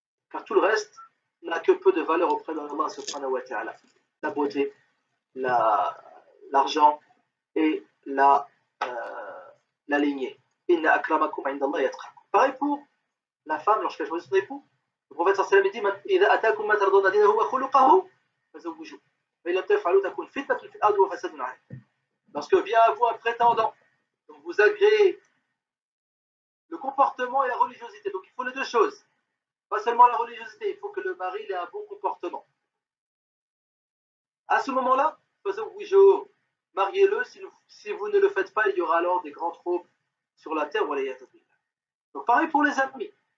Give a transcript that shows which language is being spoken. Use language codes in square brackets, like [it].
[fr] Car tout le reste n'a que peu de valeur auprès d'Allah subhanahu wa ta'ala. La beauté, l'argent et la lignée. [ar] Inna akramakum indallahi atqakum. [fr] Pareil pour la femme lorsqu'elle choisit son époux. Le prophète sallallahu alayhi wa sallam dit [ar] إذا أتاكم ما ترضون دينه وخلقه فزوجوه فإن لم تفعلوا تكون فتنة في الأرض وفساد عليه. [fr] Lorsque vient à vous un prétendant, donc vous agréez le comportement et la religiosité. Donc il faut les deux choses. Pas seulement la religiosité, il faut que le mari ait un bon comportement. À ce moment-là, mariez-le. Si vous ne le faites pas, il y aura alors des grands troubles sur la terre. Donc pareil pour les amis.